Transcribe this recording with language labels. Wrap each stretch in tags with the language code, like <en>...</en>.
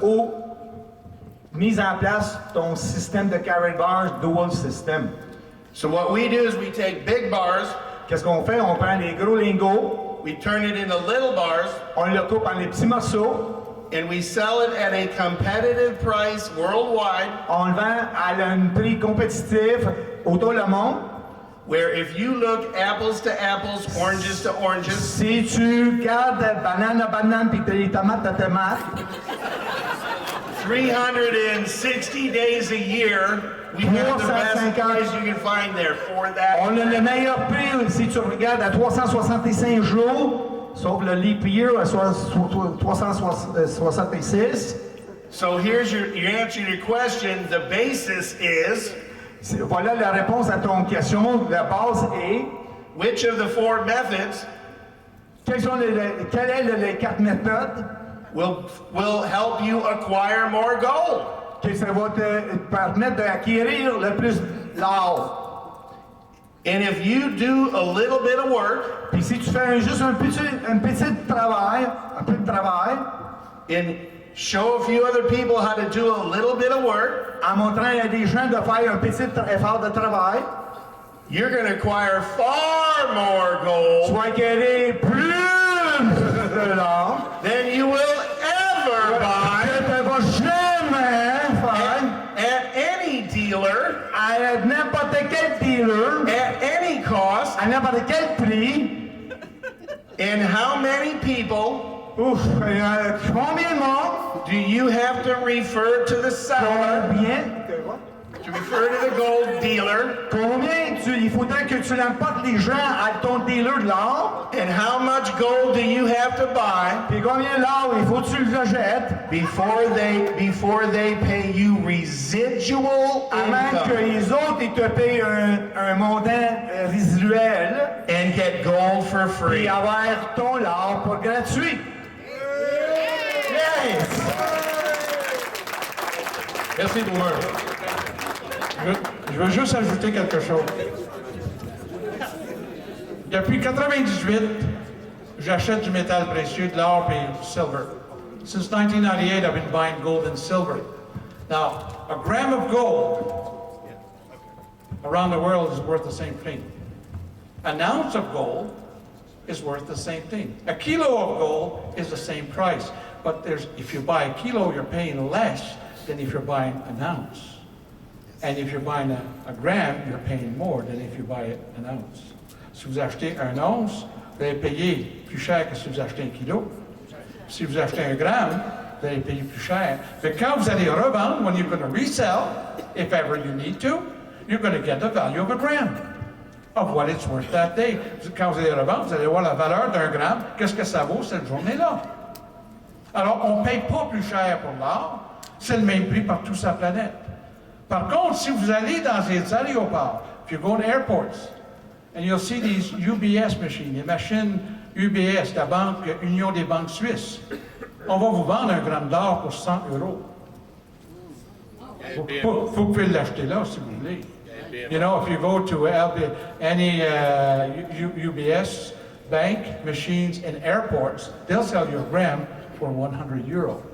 <fr>ou mise en place ton système de Karatbars dual system.</fr> <en>So what we do is we take big bars,</en> <fr>Qu'est-ce qu'on fait? On prend les gros lingots,</fr> <en>we turn it into little bars,</en> <fr>on le coupe en les petits morceaux,</fr> <en>and we sell it at a competitive price worldwide,</en> <fr>on le vend à un prix compétitif autour du monde.</fr> <en>where if you look apples to apples, oranges to oranges,</en> <fr>Si tu gardes banane à banane puis les tomates à tomates,</fr> <en>360 days a year, we have the best price you can find there for that.</en> <fr>on a le meilleur prix si tu regardes à 365 jours, sauf le leap year à 366.</fr> <en>So here's your answer to your question. The basis is,</en> <fr>Voilà la réponse à ton question. La base est,</fr> <en>which of the 4 methods</en> <fr>quelles sont les 4 méthodes</fr> <en>will help you acquire more gold?</en> <fr>que ça va te permettre d'acquérir le plus l'or.</fr> <en>And if you do a little bit of work</en> <fr>Puis si tu fais juste un petit travail, un peu de travail,</fr> <en>and show a few other people how to do a little bit of work,</en> <fr>en montrant à des gens de faire un petit effort de travail,</fr> <en>you're going to acquire far more</en> <fr>tu</fr> <en>gold</en> <fr>vas acquérir plus de l'or</fr> <en>than you will ever buy</en> <fr>que tu ne vas jamais faire</fr> <en>at any dealer,</en> <fr>à n'importe quel dealer,</fr> <en>at any cost.</en> <fr>à n'importe quel prix.</fr> <en>And how many people</en> <fr>Ouf, combien de monde?</fr> <en>do you have to refer to the seller,</en> <fr>Combien?</fr> <en>to refer to the gold dealer,</en> <fr>Il faudrait que tu l'emportes les gens à ton dealer de l'or.</fr> <en>and how much gold do you have to buy</en> <fr>Puis combien d'or il faut que tu le jettes</fr> <en>before they pay you residual</en> <fr>avant que</fr> <en>income</en> <fr>les autres ils te payent un montant résiduel</fr> <en>and get gold for</en> <fr>et</fr> <en>free?</en> <fr>avoir ton l'or pour gratuit.</fr> <en>Yes!</en> <fr>Merci, Boomer. Je veux juste ajouter quelque chose. Depuis 1998, j'achète du métal précieux, de l'or et du silver.</fr> <en>Since 1998, I've been buying gold and silver. Now, a gram of gold around the world is worth the same thing. An ounce of gold is worth the same thing. A kilo of gold is the same price. But if you buy a kilo, you're paying less than if you're buying an ounce. And if you're buying a gram, you're paying more than if you buy an ounce.</en> <fr>Si vous achetez un once, vous allez payer plus cher que si vous achetez un kilo. Si vous achetez un gramme, vous allez payer plus cher. Mais quand vous allez revendre,</fr> <en>when you're going to resell, if ever you need to, you're going to get the value of a gram, of what it's worth that day.</en> <fr>Quand vous allez revendre, vous allez voir la valeur d'un gramme, qu'est-ce que ça vaut cette journée-là. Alors, on ne paye pas plus cher pour l'or, c'est le même prix partout sur la planète. Par contre, si vous allez dans les aéroports,</fr> <en>if you go to airports,</en> <fr>and you'll see these UBS machines, les machines UBS, la banque Union des banques suisses, on va vous vendre un gramme d'or pour 100 €. Vous pouvez l'acheter là si vous voulez.</fr> <en>You know, if you go to any UBS bank machines in airports, they'll sell you a gram for 100 €.</en>